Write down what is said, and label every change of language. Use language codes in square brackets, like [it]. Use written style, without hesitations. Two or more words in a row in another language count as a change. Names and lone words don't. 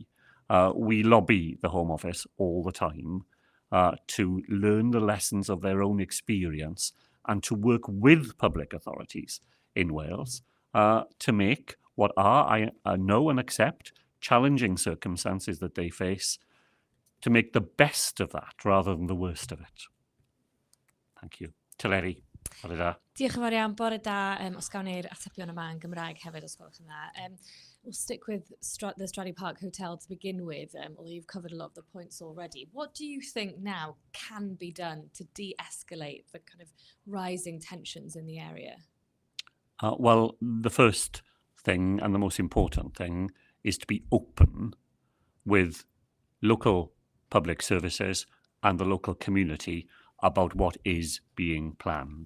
[en] We lobby the Home Office all the time to learn the lessons of their own experience and to work with public authorities in Wales to make what are, I know and accept, challenging circumstances that they face, to make the best of that rather than the worst of it. Thank you. [cy] Teleri, bore da. Diolch yn fawr iawn, bore da. Os gawn ni'r atebion yma yn Gymraeg hefyd, os gwelwch yn dda. [en] We'll stick with the Stradey Park Hotel to begin with, although you've covered a lot of the points already. What do you think now can be done to de-escalate the kind of rising tensions in the area? Well, the first thing and the most important thing is to be open with local public services and the local community about what is being planned.